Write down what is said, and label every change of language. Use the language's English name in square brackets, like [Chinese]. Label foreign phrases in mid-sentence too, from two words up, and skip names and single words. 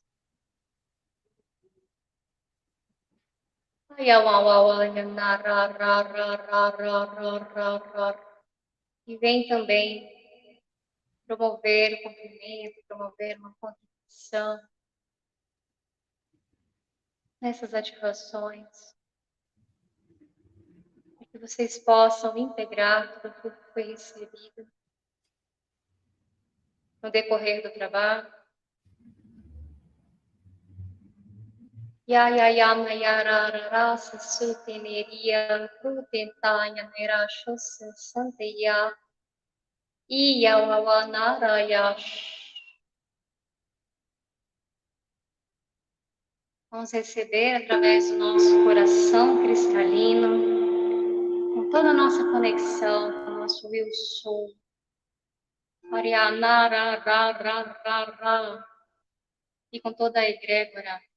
[Portuguese] E vem também promover o cumprimento, promover uma contribuição nessas ativações, para que vocês possam integrar tudo aquilo que foi recebido no decorrer do trabalho. Yayayamnayararara sasuteneria prutentanya nerashose santeya iyawawanarayash. Vamos receber através do nosso coração cristalino, com toda a nossa conexão com o nosso Will Soul. E com toda a egrégora.